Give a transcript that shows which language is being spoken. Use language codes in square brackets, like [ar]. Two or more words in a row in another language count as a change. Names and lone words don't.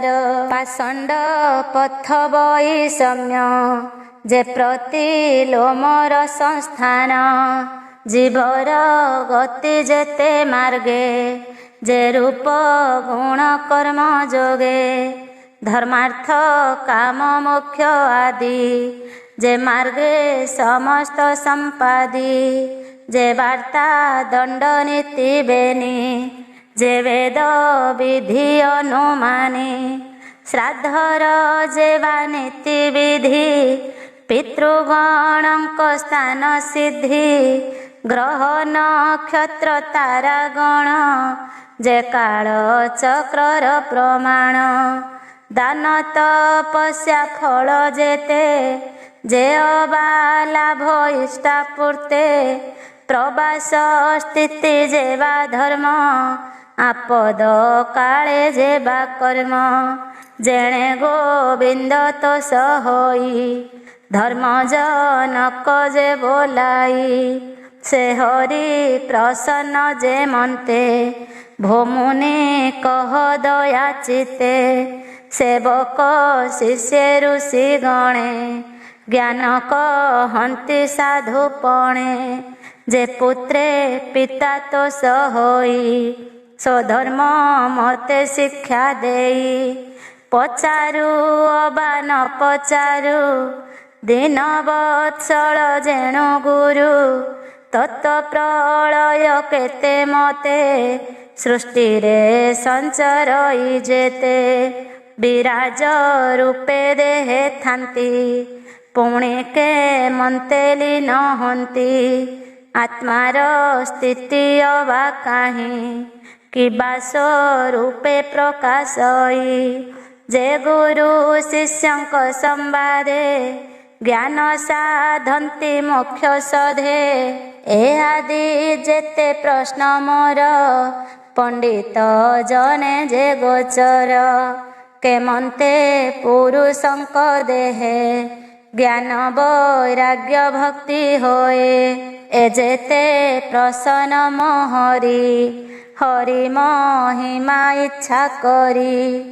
[or] ପାଷଣ୍ଡ ପଥ ବୈଷମ୍ୟ, ଯେ ପ୍ରତିଲୋମର ସଂସ୍ଥାନ। ଜୀବର ଗତି ଯେତେ ମାର୍ଗେ, ଯେ ରୂପ ଗୁଣ କର୍ମ ଯୋଗେ। ଧର୍ମାର୍ଥ କାମ ମୋକ୍ଷ ଆଦି, ଯେ ମାର୍ଗେ ସମସ୍ତ ସମ୍ପାଦି ଯେ ବାର୍ତ୍ତା ଦଣ୍ଡ ନୀତି ବେନି ଯେ ବେଦ ବିଧି ଅନୁମାନି ଶ୍ରାଦ୍ଧର ଯେବା ନୀତି ବିଧି ପିତୃଗଣଙ୍କ ସ୍ଥାନ ସିଦ୍ଧି ଗ୍ରହ ନକ୍ଷତ୍ର ତାରାଗଣ ଯେ କାଳ ଚକ୍ରର ପ୍ରମାଣ ଦାନ ତପସ୍ୟା ଫଳ ଯେତେ ଯେ ଅବା ଲାଭ ଇଷ୍ଟାପୂର୍ତ୍ତେ ପ୍ରବାସ ସ୍ଥିତି ଯେବା ଧର୍ମ ଆପଦ କାଳେ ଯେବା କର୍ମ ଯେଣେ ଗୋବିନ୍ଦ ତୋ ସହୋଇ ଧର୍ମ ଜନକ ଯେ ବୋଲାଇ ସେ ହରି ପ୍ରସନ୍ନ ଯେ ମନ୍ତେ ଭୋମୁନି କହ ଦୟା ଚିତ୍ତେ ସେବକ ଶିଷ୍ୟ ଋଷି ଗଣେ ଜ୍ଞାନ କହନ୍ତି ସାଧୁପଣେ ଯେ ପୁତ୍ରେ ପିତା ତୋ ସହୋଇ ସ୍ୱଧର୍ମ ମତେ ଶିକ୍ଷା ଦେଇ ପଚାରୁ ଅବା ନ ପଚାରୁ ଦୀନ ବତ୍ସଳ ଯେଣୁ ଗୁରୁ ତତ୍ତ୍ୱ ପ୍ରଳୟ କେତେ ମତେ ସୃଷ୍ଟି ରେ ସଞ୍ଚରଇ ଯେତେ ବିରାଜ ରୂପେ ଦେହେ ଥାନ୍ତି ପୁଣେ କେ ମନ୍ତେଲି ନ ହନ୍ତି ଆତ୍ମାର ସ୍ଥିତି ଅବା କାହିଁ କି ବାସ ରୂପେ ପ୍ରକାଶଇ ଯେ ଗୁରୁ ଶିଷ୍ୟଙ୍କ ସମ୍ବାଦେ ଜ୍ଞାନ ସାଧନ୍ତି ମୋକ୍ଷ ସଧେ ଏ ଆଦି ଯେତେ ପ୍ରଶ୍ନ ମୋର ପଣ୍ଡିତ ଜନେ ଯେ ଗୋଚର କେମନ୍ତେ ପୁରୁଷଙ୍କ ଦେହେ ଜ୍ଞାନ ବୈରାଗ୍ୟ ଭକ୍ତି ହୋଏ ଏ ଯେତେ ପ୍ରସନ୍ନ ମୋହରି ହରି ମହିମା ଇଚ୍ଛା କରି